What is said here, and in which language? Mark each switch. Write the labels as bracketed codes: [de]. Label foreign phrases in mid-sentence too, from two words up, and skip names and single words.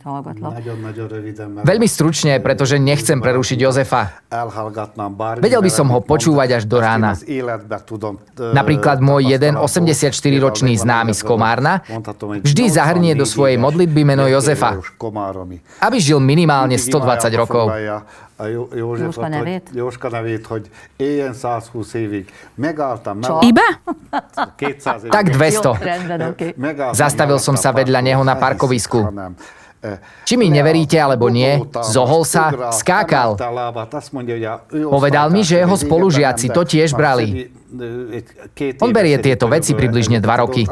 [sk] Veľmi stručne, pretože nechcem prerušiť Jozefa. Vedel by som ho počúvať až do rána. Napríklad môj jeden 84-ročný známy z Komárna vždy zahrnie do svojej modlitby meno Jozefa, aby žil minimálne 120 rokov. [hu] Jóska nevét, hogy éljen 120 évig. Megálltam. [sk] Iba? Tak 200. Zastavil som sa vedľa neho na parkovisku. Či mi neveríte alebo nie, zohol sa, skákal. Povedal mi, že jeho spolužiaci to tiež brali. On berie tieto veci približne 2 roky.